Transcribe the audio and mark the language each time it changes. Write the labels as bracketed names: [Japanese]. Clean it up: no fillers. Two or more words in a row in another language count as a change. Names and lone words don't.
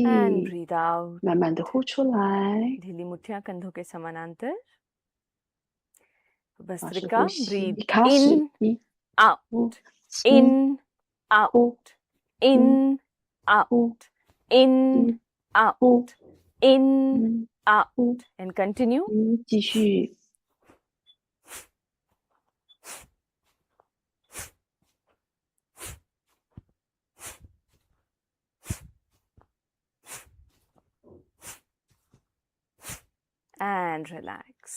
[English] and breathe out. [Chinese] 慢慢的呼出来。 [Hindi] ढीली मुट्ठियां कंधों के समानांतर. [Chinese] 巴氏 [English] Bhastrika, [Chinese] 呼吸， [English] breathe [Chinese] 开始， [English] in, [Chinese] 一 [English] out, [Chinese] 呼，吸 [English] in, out, [Chinese] 呼， [English] in, out, [Chinese] 呼， [English] in, out, [Chinese] 呼， [English] in, out, [Chinese] 呼， [English] and continue. [Chinese] 继续。 [English] And relax.